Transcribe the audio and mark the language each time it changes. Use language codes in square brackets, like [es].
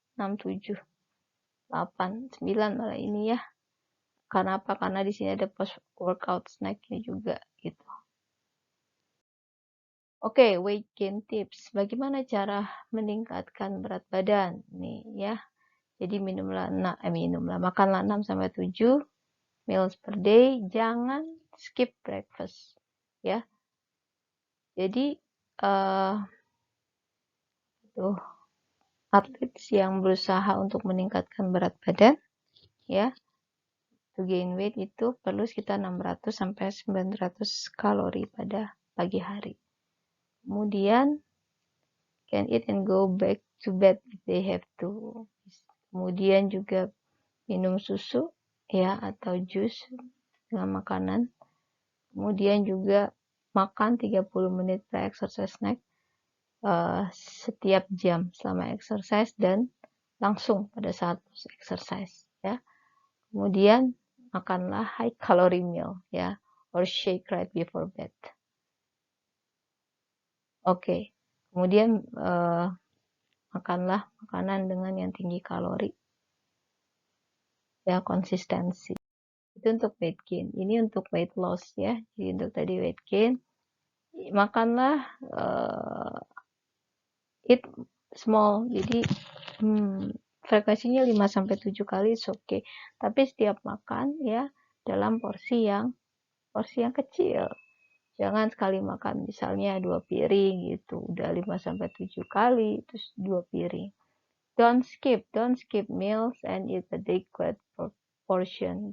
[id] 6, 7, 8, 9 malah ini ya. Karena apa? Karena di sini ada post workout snacknya juga gitu. [en] Oke, weight gain tips. [id] Bagaimana cara meningkatkan berat badan? Nih ya. Jadi makanlah 6-7 [en] meals per day. [id] Jangan skip breakfast. Ya. Jadi atlet yang berusaha untuk meningkatkan berat badan ya, [en] to gain weight [id] itu perlu sekitar 600-900 kalori pada pagi hari. [en] Kemudian can eat and go back to bed if they have to. [id] Kemudian juga minum susu ya atau jus dengan makanan. Kemudian juga makan 30 menit pre-exercise snack setiap jam selama exercise dan langsung pada saat post exercise ya. Kemudian makanlah [en] high calorie meal ya, or shake right before bed. [id] Oke. Kemudian makanlah makanan dengan yang tinggi kalori ya, konsistensi. Itu untuk weight gain. Ini untuk weight loss ya. Jadi untuk tadi weight gain, makanlah [en] eat small. [id] Jadi frekuensinya 5-7 kali oke. Tapi setiap makan ya dalam porsi yang kecil. Jangan sekali makan misalnya 2 piring gitu. Udah 5-7 kali terus 2 piring. [en] Don't skip meals and eat adequate portion.